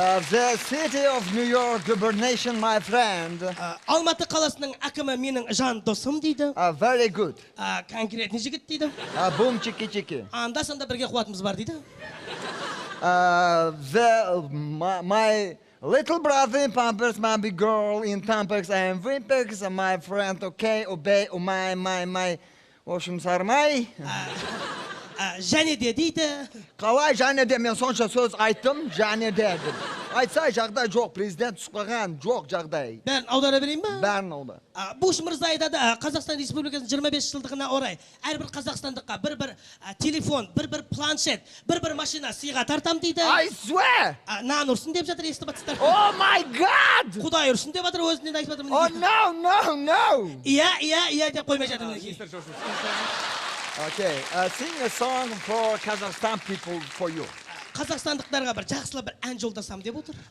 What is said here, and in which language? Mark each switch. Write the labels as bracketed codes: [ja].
[en] The city of New York governation, my friend. [kk] Алматы қаласының әкімі менің жан досым дейді. [en] Very good. [kk] Конкретный жігіт дейді. [en] Boom, chiki. [kk] Анда-санда бірге қуатымыз бар дейді. [en] My little brother in Pampers, my big girl in Tampax, and Wimpex, and my friend, okay, obey, oh my, [ru] в общем, [en] сармай. [kk] Және де дейді. Қалай және де мен сонша сөз айттым, және де дедім. Айтса жағдай жоқ, президент түсіп жоқ жағдай. Бәрін аудара берейін ба? Бәрін аудар. Буш мырза айтады, Қазақстан Республикасының 25 жылдығына орай әрбір қазақстандыққа бір телефон, бір планшет, бір машина сыйға тартам дейді. [en] I swear! [kk] Нан ұрсын деп жатыр, естіп жатсыздар. [en] Oh my God! [kk] Құдай ұрсын деп жатыр, өзінен айтып жатыр. [en] Oh no! [kk] Иә деп қоймай жатыр. [en] Okay, sing a song for Kazakhstan people for you. [kk] Қазақстандықтарға бір жақсылап бір ән жолдасам деп отыр.